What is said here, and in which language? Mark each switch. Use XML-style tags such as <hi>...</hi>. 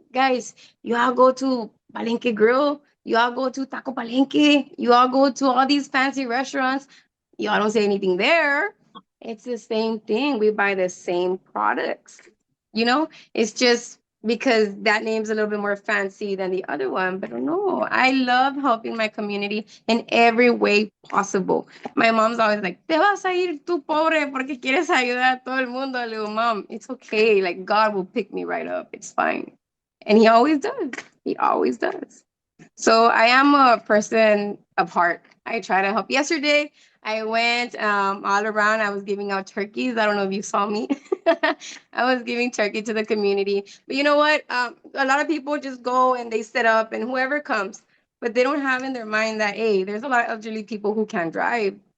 <en>Guys, you all go to Palenque Grill, you all go to Taco Palenque, you all go to all these fancy restaurants. You all don't say anything there. It's the same thing. We buy the same products. You know, it's just because that name's a little bit more fancy than the other one. But no, I love helping my community in every way possible. My mom's always like,</en> <es>te vas a ir tú pobre porque quieres ayudar a todo el mundo.</es> <en>I go, Mom, it's okay. Like, God will pick me right up. It's fine. And he always does. He always does. So I am a person of heart. I try to help. Yesterday, I went all around. I was giving out turkeys. I don't know if you saw me. I was giving turkey to the community. But you know what? A lot of people just go and they set up and whoever comes, but they don't have in their mind that, hey, there's a lot of elderly people who can't drive.</en>